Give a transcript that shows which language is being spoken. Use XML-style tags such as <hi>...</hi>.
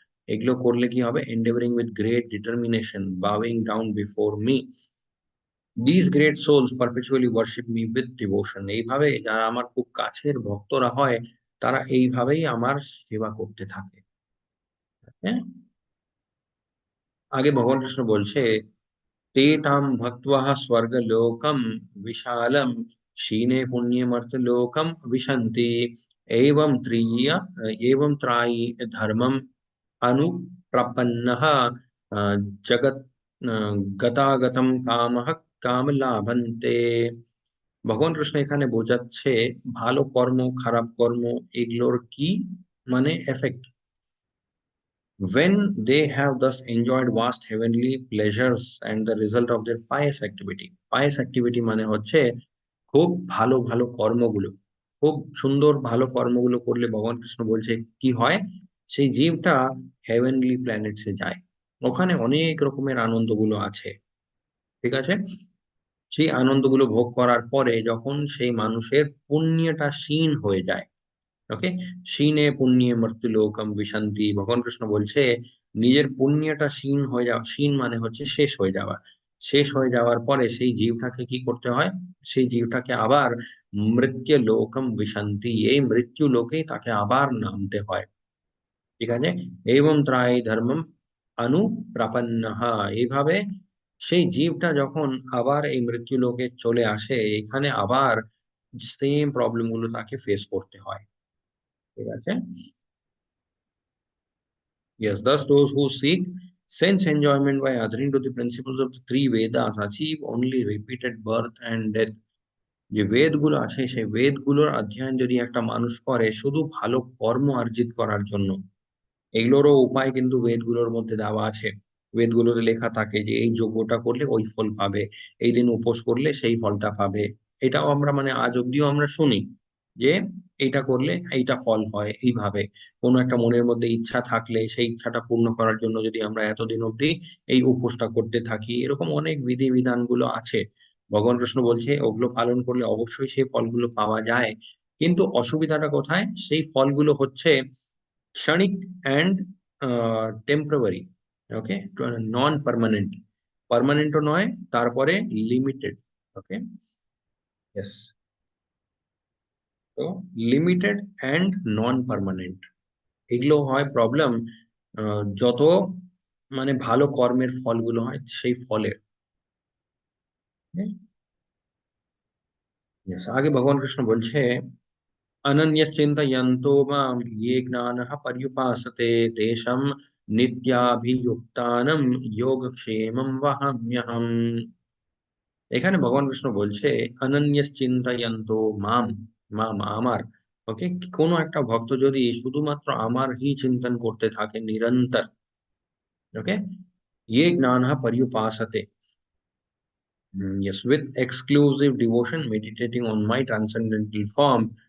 <bn>এগুলো করলে কি হবে,</bn> <en>Endeavouring with great determination, bowing down before me, this great souls perpetually worship me with devotion.</en> <bn>এইভাবে যারা আমার খুব কাছের ভক্তরা হয়, তারা এইভাবেই আমার সেবা করতে থাকে। হ্যাঁ, আগে ভগবান কৃষ্ণ বলছে,</bn> <sa>ते तां भक्त्वा स्वर्गलोकं विशालं क्षीणे पुण्ये मर्त्यलोकं विशन्ति एवं एवं त्रायी धर्मम् अनुप्रपन्नः जगत् गतागतं कामः কামলাভন্তে।</sa> <bn>ভগবান কৃষ্ণ এখানে বোঝাচ্ছে ভালো কর্ম খারাপ কর্ম এগুলোর কি মানে effect.</bn> <en>when they have thus enjoyed vast heavenly pleasures and the result of their pious activity.</en> <bn>pious activity মানে হচ্ছে খুব ভালো ভালো কর্মগুলো, খুব সুন্দর ভালো কর্মগুলো করলে ভগবান কৃষ্ণ বলছে কি হয়, সেই জীবটা হেভেনলি প্ল্যানেটসে যায়, ওখানে অনেক রকমের আনন্দগুলো আছে। ঠিক আছে, সেই আনন্দগুলো ভোগ করার পরে যখন সেই মানুষের পুণ্যটা ক্ষীণ হয়ে যায়, ওকে, ক্ষীণে পুণ্যে মর্ত্যুলোকম বিশান্তি, ভগবান কৃষ্ণ বলছে নিজের পুণ্যটা ক্ষীণ হয়ে যাওয়া, ক্ষীণ মানে হচ্ছে শেষ হয়ে যাওয়া, শেষ হয়ে যাওয়ার পরে সেই জীবটাকে কি করতে হয়, সেই জীবটাকে আবার মৃত্যু লোকম বিশান্তি, এই মৃত্যু লোকেই তাকে আবার নামতে হয়। ঠিক আছে, এবং ত্রায় ধর্মম অনুপ্রাপন্নঃ, এইভাবে সেই জীবটা যখন আবার এই মৃত্যু লোকে চলে আসে, এখানে আবার সেম প্রবলেম গুলো তাকে ফেস করতে হয়। ঠিক আছে,</bn> <en>yes, thus those who seek sense enjoyment by adhering to the principles of the three Vedas achieve only repeated birth and death.</en> <bn>যে বেদগুলো আছে সেই বেদগুলোর অধ্যয়ন যদি একটা মানুষ করে শুধু ভালো কর্ম অর্জিত করার জন্য, এগুলোরও উপায় কিন্তু বেদগুলোর মধ্যে দেওয়া আছে। বেদগুলোতে লেখা থাকে যে এই যজ্ঞটা করলে ওই ফল পাবে, এই দিন উপোস করলে সেই ফলটা পাবে। এটাও আমরা মানে আজ অব্দিও আমরা শুনি যে এইটা করলে এইটা ফল হয় এইভাবে। কোনো একটা মনের মধ্যে ইচ্ছা থাকলে সেই ইচ্ছাটা পূর্ণ করার জন্য যদি আমরা এতদিন অব্দি এই উপোসটা করতে থাকি, এরকম অনেক বিধি বিধানগুলো আছে। ভগবান কৃষ্ণ বলছে ওগুলো পালন করলে অবশ্যই সেই ফলগুলো পাওয়া যায়, কিন্তু অসুবিধাটা কোথায়, সেই ফলগুলো হচ্ছে ক্ষণিক and temporary, okay, non permanent, পার্মানেন্টও নয়, তারপরে লিমিটেড। ওকে, ইয়েস, তো লিমিটেড অ্যান্ড নন পার্মানেন্ট, এগুলো হয় প্রবলেম যত মানে ভালো কর্মের ফলগুলো হয় সেই ফলের। Yes, আগে ভগবান কৃষ্ণ বলছে</bn> <sa>अनन्यश्चिन्तयन्तो मां ये ज्ञानः पर्युपासते तेषां नित्याभियुक्तानां योगक्षेमं वहाम्यहम्।</sa> <bn>এখানে ভগবান কৃষ্ণ বলছে অনন্যশ্চিন্তয়ন্তো মাম, মাম আমার, ওকে, কোনো একটা ভক্ত যদি শুধুমাত্র আমার হি চিন্তন করতে থাকে নিরন্তর, ওকে,</bn> <sa>ये ज्ञानः पर्युपासते,</sa> <bn>yes,</bn> <en>with exclusive devotion meditating on my transcendental form।</en>